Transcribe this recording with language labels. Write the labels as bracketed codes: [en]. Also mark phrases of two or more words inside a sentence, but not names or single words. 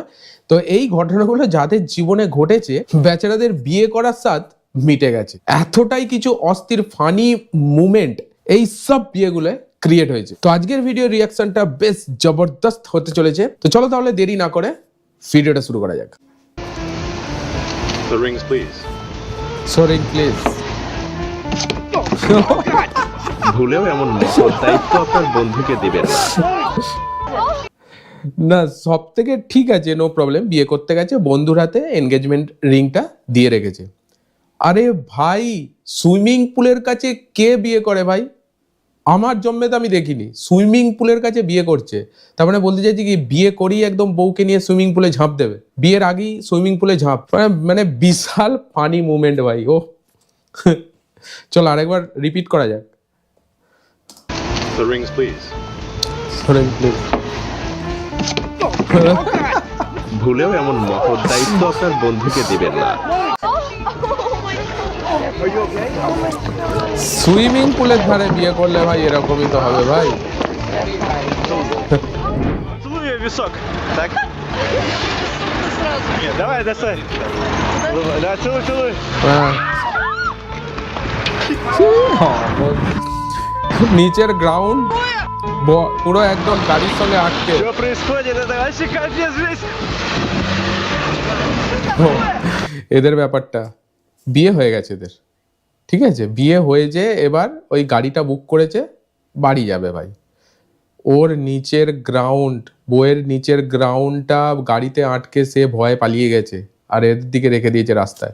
[bn] তো এই ঘটনাগুলো যাদের জীবনে ঘটেছে, বেচারাদের বিয়ে করার স্বাদ মিটে গেছে। এতটাই কিছু অস্থির [en] funny moment [bn] এই সব বিয়েগুলো ক্রিয়েট হয়েছে। তো আজকের [en] video reaction [bn] বেশ জবরদস্ত হতে চলেছে। তো চলো তাহলে দেরি না করে ভিডিওটা শুরু করা যাক। [en] The rings, please. the rings please. [bn] ভুলেও এমন মহৎ দায়িত্ব আপনার বন্ধুকে দিবেন না। না, সব থেকে ঠিক আছে, [en] no problem. [bn] বিয়ে করতে গেছে, বন্ধুর হাতে [en] engagement ring [bn] দিয়ে রেখেছে। আরে ভাই, [en] swimming pool [bn] কাছে কে বিয়ে করে ভাই? আমার জন্মে তো আমি দেখিনি [en] swimming pool [bn] কাছে বিয়ে করছে। তার মানে বলতে চাইছি কি, বিয়ে করেই একদম বউকে নিয়ে [en] swimming pool [bn] ঝাঁপ দেবে, বিয়ের আগেই [en] swimming pool [bn] ঝাঁপ। মানে বিশাল [en] funny movement [bn] ভাই। ও চল আরেকবার রিপিট করা যাক। [en] The rings, please. [bn] ভুলেও এমন মহৎ দায়িত্ব আপনার বন্ধুকে দিবেন না। [en] swimming pool [bn] ধারে বিয়ে করলে ভাই এরকমই তো হবে ভাই। [ru] Целуй висок. Так. Нет, давай, достай. Да, целуй. [bn] হ্যাঁ। নিচের গ্রাউন্ড পুরো একদম গাড়ির সঙ্গে আটকে। [ru] Что происходит? Это вообще капец здесь. [bn] এদের ব্যাপারটা বিয়ে হয়ে গেছে এদের, ঠিক আছে? বিয়ে হয়েছে, এবার ওই গাড়িটা বুক করেছে, বাড়ি যাবে ভাই। ওর নিচের গ্রাউন্ড, বইয়ের নিচের গ্রাউন্ডটা গাড়িতে আটকে সে ভয়ে পালিয়ে গেছে, আর এর দিকে রেখে দিয়েছে রাস্তায়।